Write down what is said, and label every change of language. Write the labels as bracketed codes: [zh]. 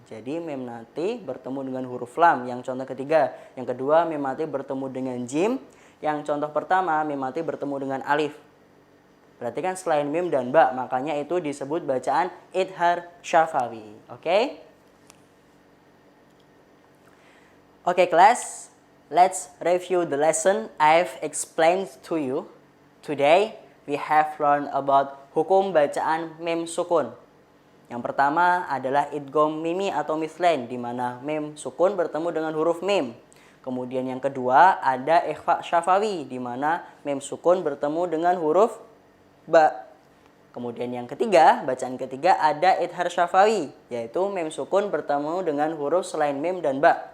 [id] Jadi mem nanti bertemu dengan huruf lam, yang contoh ketiga. Yang kedua, mem nanti bertemu dengan jim. Yang contoh pertama, mem nanti bertemu dengan alif. Berarti kan selain mim dan ba, makanya itu disebut bacaan idhar syafawi. Oke? [en] Oke, class. Let's review the lesson I've explained to you. Today, we have learned about [id] hukum bacaan mim sukun. Yang pertama adalah idgham mimi atau mithlain, di mana mim sukun bertemu dengan huruf mim. Kemudian yang kedua ada ikhfa syafawi, di mana mim sukun bertemu dengan huruf ba. Kemudian yang ketiga, bacaan ketiga ada idhar syafawi, yaitu mem sukun bertemu dengan huruf selain mem dan ba.